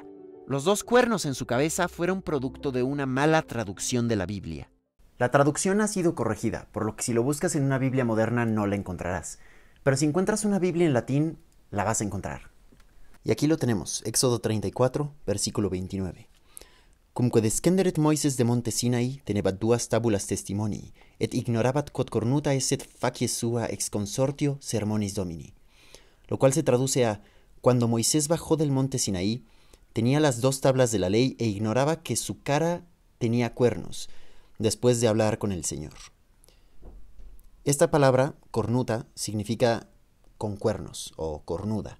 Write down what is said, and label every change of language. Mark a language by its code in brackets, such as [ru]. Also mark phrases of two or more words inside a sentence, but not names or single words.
[es] Los 2 cuernos en su cabeza fueron producto de una mala traducción de la Biblia. La traducción ha sido corregida, por lo que si lo buscas en una Biblia moderna no la encontrarás. Pero si encuentras una Biblia en latín, la vas a encontrar. Y aquí lo tenemos, Éxodo 34, versículo 29. [la] Cumque descenderet Moises de monte Sinai, tenebat duas tabulas testimoni, et ignorabat quod cornuta esset facies sua ex consortio sermonis domini. [es] Lo cual se traduce a, cuando Moisés bajó del monte Sinaí, tenía las 2 tablas de la ley e ignoraba que su cara tenía cuernos, después de hablar con el Señor. Esta palabra, cornuta, significa con cuernos o cornuda.